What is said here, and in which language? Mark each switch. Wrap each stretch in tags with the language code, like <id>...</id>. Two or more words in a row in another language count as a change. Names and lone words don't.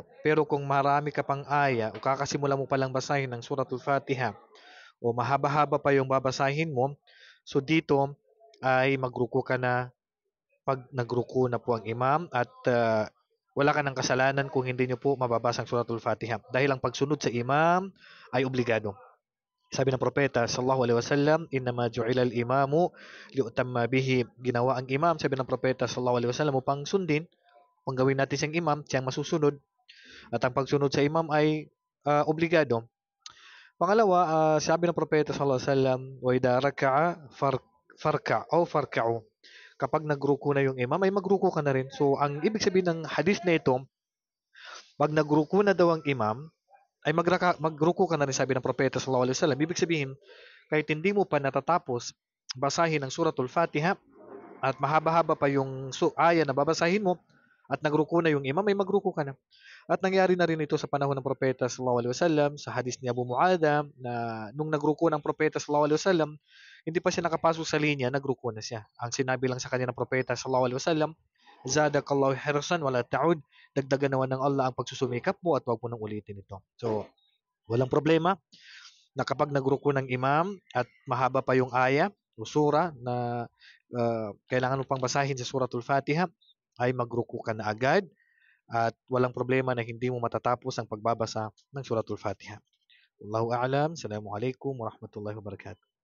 <tl>Pero kung marami ka pang aya o kakasimula mo palang basahin ng suratul Fatiha o mahaba-haba pa yung babasahin mo, so dito ay magruko ka na pag nagruko na po ang imam at wala ka ng kasalanan kung hindi nyo po mababasa ang suratul Fatiha. Dahil ang pagsunod sa imam ay obligado. Sabi ng propeta</tl> <ar>صلى الله عليه وسلم, "إنما جعل الإمام ليؤتم به."</ar> <tl>Ginawa ang imam, sabi ng propeta</tl> <ar>صلى الله عليه وسلم,</ar> <tl>upang sundin, upang gawin natin siyang imam, siyang masusunod. At ang pagsunod sa imam ay obligado. Pangalawa, sabi ng propeta</tl> <ar>صلى الله عليه وسلم, "وإذا ركع فاركعوا."</ar> <tl>Kapag nagruko na yung imam, ay magruko ka na rin. So, ang ibig sabihin ng hadith na ito, pag nagruko na daw ang imam, ay magruko ka na rin, sabi ng propeta</tl> <ar>صلى الله عليه وسلم.</ar> <tl>Ibig sabihin, kahit hindi mo pa natatapos basahin ang suratul Fatiha at mahaba-haba pa yung aya na babasahin mo at nagruko na yung imam, ay magruko ka na. At nangyari na rin ito sa panahon ng propeta</tl> <ar>صلى الله عليه وسلم</ar> <tl>sa hadis ni Abu Muada na nung nagruko ng propeta</tl> <ar>صلى الله عليه وسلم,</ar> <tl>hindi pa siya nakapasok sa linya, nagruko na siya. Ang sinabi lang sa kanya ng propeta</tl> <ar>صلى الله عليه وسلم, "زادك الله حرصا ولا تعد."</ar> <tl>Dagdagan naman ng Allah ang pagsusumikap mo at huwag mo nang ulitin ito. So, walang problema na kapag nagruko ng imam at mahaba pa yung aya o sura na kailangan mo pang basahin sa suratul Fatiha, ay magruko ka na agad at walang problema na hindi mo matatapos ang pagbabasa ng suratul Fatiha.</tl> <ar>والله أعلم. السلام عليكم ورحمة الله وبركاته.</ar>